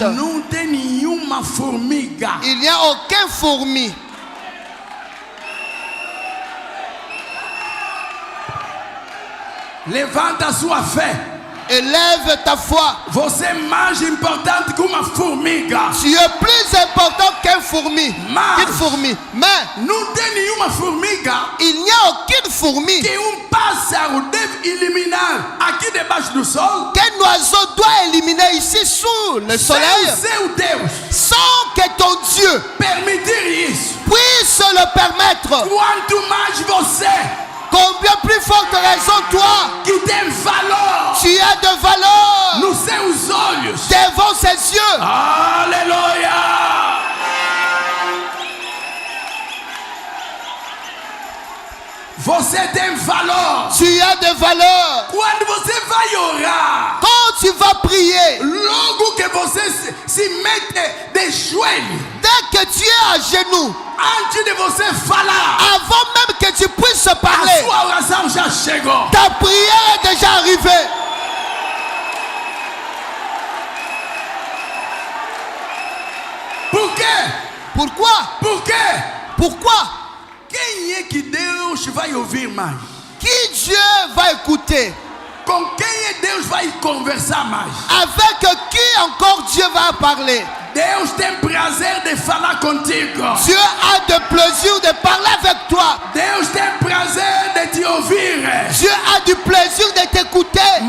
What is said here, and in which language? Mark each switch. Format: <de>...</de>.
<pt>Não tem nenhuma formiga</pt> <fr>Il n'y a aucun fourmi.</fr> <pt>levanta a sua fé.</pt> <fr>Élève ta foi.</fr> <pt>Você é mais importante que uma formiga.</pt> <fr>Tu es plus important qu'un fourmi.</fr> <pt>Mas-</pt> <fr>Qu'une fourmi. Mais</fr> <pt>Não tem nenhuma formiga</pt> <fr>il n'y a aucune fourmi</fr> <pt>que pássaro deve eliminar aqui debaixo do sol</pt> <fr>qu'un oiseau doit éliminer ici sous le</fr> <pt>sem</pt> <fr>soleil</fr> <pt>o seu Deus</pt> <fr>sans que ton Dieu</fr> <pt>permitir isso.</pt> <fr>puisse le permettre.</fr> <pt>Quanto mais você</pt> <fr>Combien plus forte raison toi,</fr> <pt>que tem valor</pt> <fr>tu as de valeur</fr> <pt>nos seus olhos.</pt> <fr>devant ses yeux.</fr> <pt>Aleluia! Você tem valor.</pt> <fr>Tu as de valeur.</fr> <pt>Quando você vai orar,</pt> <fr>Quand tu vas prier,</fr> <pt>logo que você se mete de joelho,</pt> <fr>dès que tu es à genoux,</fr> <pt>antes de você falar,</pt> <fr>avant même que tu puisses</fr> <pt>a</pt> <fr>parler,</fr> <pt>sua oração já chegou.</pt> <fr>ta prière est déjà arrivée.</fr> <pt>Por quê?</pt> <fr>Pourquoi?</fr> <pt>Por quê?</pt> <fr>Pourquoi?</fr> <pt>Quem é que Deus vai ouvir mais?</pt> <fr>Qui Dieu va écouter?</fr> <pt>Com quem é Deus vai conversar mais?</pt> <fr>Avec qui encore Dieu va parler?</fr> <pt>Deus tem prazer de falar contigo.</pt> <fr>Dieu a de plaisir de parler avec toi.</fr> <pt>Deus tem prazer de te ouvir.</pt> <fr>Dieu a du plaisir de t'écouter.</fr>